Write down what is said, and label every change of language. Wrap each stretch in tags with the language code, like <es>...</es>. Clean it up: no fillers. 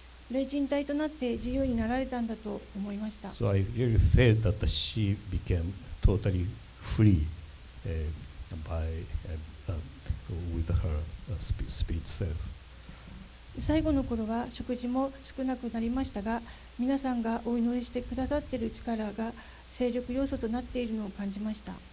<ja>霊人体となって自由になられたんだと思いました。</ja> <en>So I really felt that she became totally free with her spirit self.</en> <ja>最後の頃は食事も少なくなりましたが、皆さんがお祈りしてくださっている力が勢力要素となっているのを感じました。</ja>